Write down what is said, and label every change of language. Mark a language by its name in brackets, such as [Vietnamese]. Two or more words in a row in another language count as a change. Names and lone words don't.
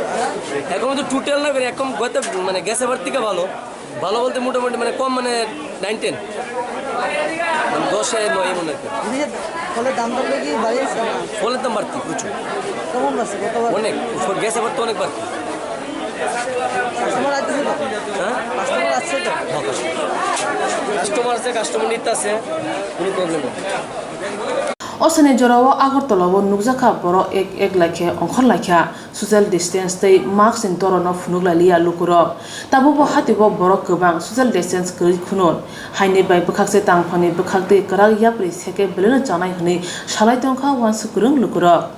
[Bangla] এখন তো টোটাল না এখন গত মানে গ্যাসের বার থেকে ভালো ভালো বলতে মোটামুটি মানে কম মানে 9-10 মানে 10-9 এমন আর কি জিনিসের ফলের দাম দর কি বাড়িয়েছে ফলের দাম বাড়তি প্রচুর কেমন বাড়ছে গতবার অনেক গ্যাসের বার তো অনেক বাড়তি কাস্টমার আসছে তো হ্যাঁ কাস্টমার আসছে তো কাস্টমার আছে কাস্টমার নিতে আছে কোনো প্রবলেম নেই [Kok Borok] Osane jorao agartolabo nukjaka boro ek lakhe ongkhor lakha [English] social distance [Kok Borok] tei mask in torono phunuglalia lukurok tabubo hatibo borok kwbang [English] social distance [Kok Borok] kwrwi khunun haini bai bwkhakse tangphani bwkhakte kwrak yapri seke belena janai hwnwi salai tongkha wansukrung lukurok